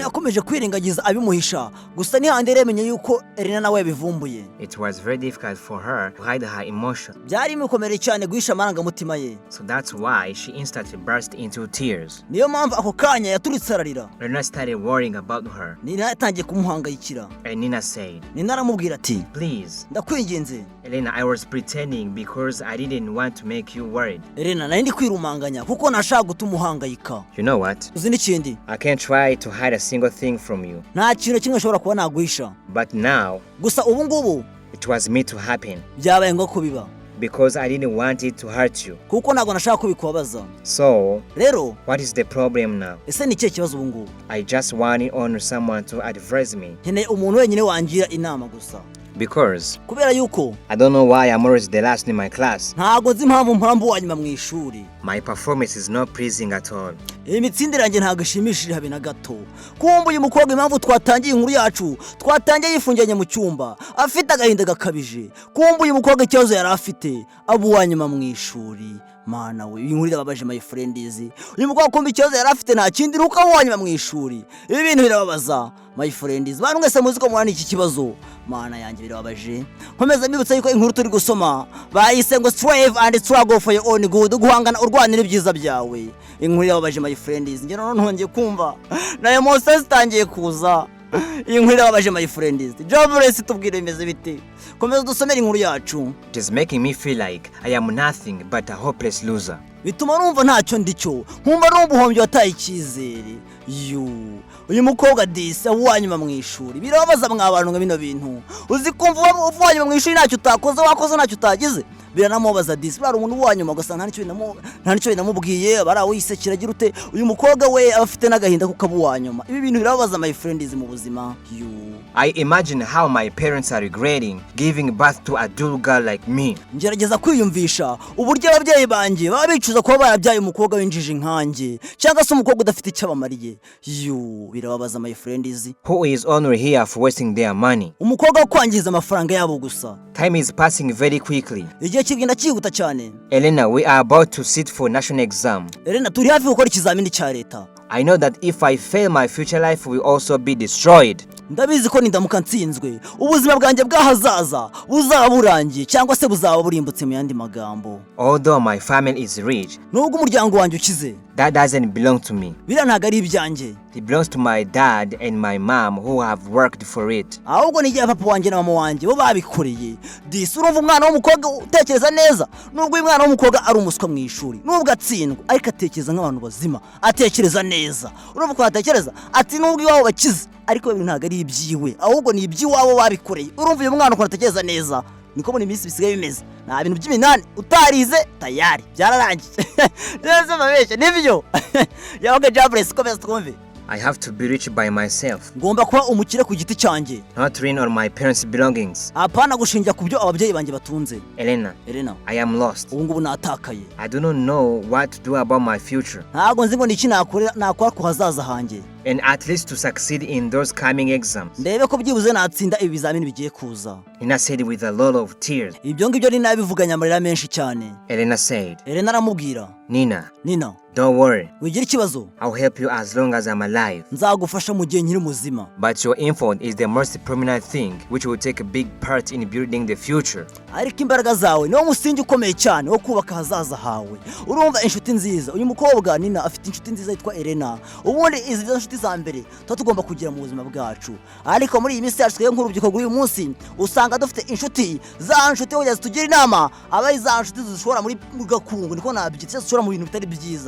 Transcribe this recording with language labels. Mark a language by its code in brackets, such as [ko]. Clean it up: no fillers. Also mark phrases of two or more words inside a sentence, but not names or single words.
[rw] Yakomeje kwirengagiza abimuhisha, gusa nihande remenye yuko Elena nawe yabivumbuye. [en] It was very difficult for her to hide her emotion. [rw] Byari bimukomereye cyane guhisha amarangamutima ye. [en] So that's why she instantly burst into tears. [rw] Niyo mpamvu ako kanya yaturitse ararira. [en] Elena started worrying about her. [rw] Nina yatangiye kumuhangayikira. [en] And Nina said, [rw] Nina aramubwira ati, [en] please, [rw] ndakwinginze. [en] Elena, I was pretending because I didn't want to make you worried. [rw] Elena, nari ndi kwirumanganya kuko nashaka gutuma uhangayika. [en] You know what? [rw] Uzi n'ikindi? [en] I can't try to hide a single thing from you. [rw] Nta kintu kimwe nshobora kuba naguhisha. [en] But now, [rw] gusa ubu ngubu, [en] it was me to happen. [rw] Byabaye ngo kubiba. [en] Because I didn't want it to hurt you. [rw] Kuko ntabwo nashaka kubikubabaza. [en] So, [rw] rero, [en] what is the problem now? [rw] Ese ni cyo kibazo ubu ngubu? [en] I just want on someone to advise me. [rw] Nkeneye umuntu wenyine wangira inama gusa. [en] Because [rw] kubera yuko [en] I don't know why I'm always the last in my class. [rw] Ntago nzi impamvu wanyuma mu ishuri. [en] My performance is not pleasing at all. [rw] Imitsindire yanjye ntago ishimishije habe na gato. Kumva uyu mukobwa impamvu twatangiye inkuru yacu, twatangiye yifungiranye mu cyumba, afite agahinda gakabije. Kumva uyu mukobwa ikibazo yari afite, abo wanyuma mu ishuri. Mana we, inkuru irababaje [en] my friends. [rw] Uyu mukobwa kumva ikibazo yari afite nta kindi ruka wanyuma mu ishuri. Ibi bintu birababaza [en] my friends. [rw] Bantu mwese muzi ko mwana iki kibazo. Mana yanjye birababaje. Nkomeza mbibutsa yuko inkuru turi gusoma bayise ngo [en] strive and struggle for your own good, [rw] guhangana urwanira ibyiza byawe. Inkuru irababaje [en] my friends. [rw] Nge none ntongeye kumva na emotions zitangiye kuza. Inkuru irababaje [en] my friends. [rw] Jobless tubwire imeze bite. Komeza dusomera inkuru yacu. [en] It is making me feel like I am nothing but a hopeless loser. [rw] Bituma numva ntacyo ndicyo, nkumva n'ubuhombye wataye icyizere. Uyu mukobwa disi wanyuma mu ishuri birababaza mwabantu nka bino bintu. Uzi kumva wanyuma mu ishuri ntacyo utakoze, wakoze ntacyo utagize. Biranamubaza disi bari umuntu wanyuma gusa nta nicyo namubwiye barawo yisekira agira ute. Uyu mukobwa we afite n'agahinda kuko abo wanyuma. Ibi bintu birababaza [en] my friends [rw] mu buzima. [en] I imagine how my parents are regretting giving birth to a dull girl like me. [rw] Ngerageza kwiyumvisha uburyo ababyeyi banjye baba bicuza kuba barabyaye umukobwa w'injiji nkanjye cyangwa se umukobwa udafite icyo abamariye. Birababaza [en] my friends. Who is only here for wasting their money. [rw] Umukobwa kwangiza amafaranga yabo gusa. [en] Time is passing very quickly. [rw] Igihe kigenda cyihuta cyane. [en] Elena, we are about to sit for national exam. [rw] Elena, turi hafi gukora ikizamini cya leta. [en] I know that if I fail, my future life will also be destroyed. [rw] Ndabizi ko nindamuka nsinzwe ubuzima bwanjye bw'ahazaza buzaba burangiye cyangwa se buzaba burimbutse mu yandi magambo. [en] Although my family is rich, [rw] nubwo umuryango wanjye ukize, [en] That doesn't belong to me. [rw] biriya ntabwo ari ibyanjye, [en] It belongs to my dad and my mom who have worked for it. [rw] ahubwo ni papa wanjye na mama wanjye bo babikoreye. Disi urumva umwana w'umukobwa utekereza neza, nubwo uyu mwana w'umukobwa ari umuswa mu ishuri, nubwo atsindwa ariko atekereza nk'abantu bazima, atekereza neza. Urumva ko atekereza ati nubwo iwabo bakize ariko ibintu ntabwo ari ibyiwe, ahubwo ni iby'iwabo babikoreye. Urumva uyu mwana ukuntu atekereza neza, niko muri iminsi bisigaye bimeze. Nta bintu by'iminani utarize tayari byararangiye. Neza mabeshe nibyo. Yabaga Jabresi komeza twumve. [en] I have to be rich by myself, [rw] Ngomba kuba umukire ku giti cyanjye, [en] not relying on my parents' belongings. [rw] apana gushingira ku byo ababyeyi banjye batunze. [en] Elena, [rw] Elena, [en] I am lost. [rw] ubu ngubu natakaye. [en] I do not know what to do about my future. [rw] Ntabwo nzi ngo ni iki nakora ku hazaza hanjye, [en] And at least to succeed in those coming exams. [rw] ndebe ko byibuze natsinda ibi bizamini bigiye kuza. [en] Nina said with a lot of tears. [rw] Ibyo ngibyo ni nabivuganye amarira menshi cyane. [en] Elena said, [rw] Elena aramubwira, [en] Nina, [rw] Nina, [en] don't worry. [rw] wigira ikibazo, [en] I'll help you as long as I'm alive. [rw] nzagufasha mu gihe nkiri muzima. [en] But your effort is the most prominent thing which will take a big part in building the future. [rw] Ariko imbaraga zawe niwo musingi ukomeye cyane wo kubaka hazaza hawe. Urumva inshuti nziza, uyu mukobwa Nina afite inshuti nziza yitwa Elena. Ubundi izi nshuti za mbere tuba tugomba kugira mu buzima bwacu, ariko muri iyi minsi yacu twebwe nk'urubyiruko rw'uyu munsi usanga dufite inshuti za nshuti kugeza tugira inama aba za nshuti zishora muri gakungu, niko nabyitse zishora mu bintu bitari byiza.